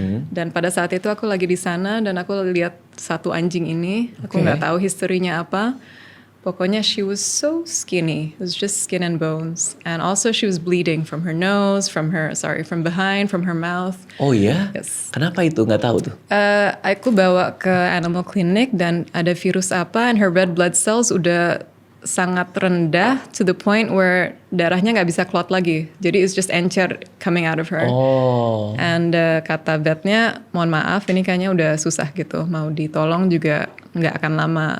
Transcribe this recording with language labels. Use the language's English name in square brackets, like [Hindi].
[Indonesian] Dan pada saat itu aku lagi di sana dan aku lihat satu anjing ini. Aku nggak tahu historinya apa. Pokoknya [English] she was so skinny. It was just skin and bones. And also she was bleeding from her nose, from behind, from her mouth. [Indonesian] Oh iya? [English] Yes. [Indonesian] Kenapa itu? Nggak tahu tuh. Aku bawa ke animal clinic dan ada virus apa, [English] and her red blood cells [Indonesian] udah sangat rendah [English] to the point where [Indonesian] darahnya nggak bisa clot lagi. Jadi [English] it's just [Indonesian] encer [English] coming out of her. Oh. And [Indonesian] kata vetnya, mohon maaf ini kayaknya udah susah gitu. Mau ditolong juga nggak akan lama.